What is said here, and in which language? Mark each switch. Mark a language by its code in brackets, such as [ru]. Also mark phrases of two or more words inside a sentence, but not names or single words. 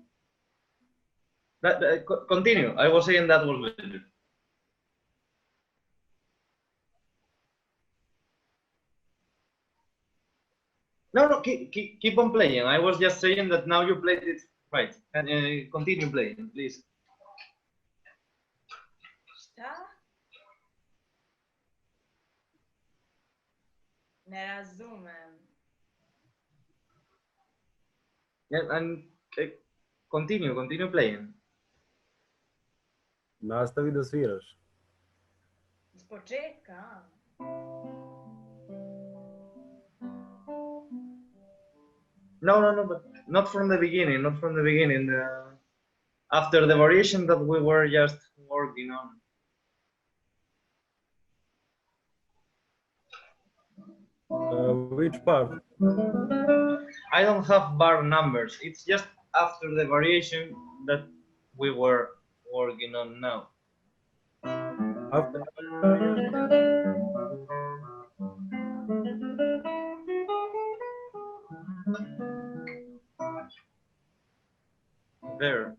[en] Continue. I was saying that was better. No, keep on playing. I was just saying that now you played it right. And continue playing, please. [sr] Šta? Ne razumem. [en] Yeah, and continue playing. [sr] Nastavi da sviraš. Iz početka, a? [en] No, but not from the beginning. Not from the beginning. After the variation that we were just working on. Which part? I don't have bar numbers. It's just after the variation that we were working on now. After There.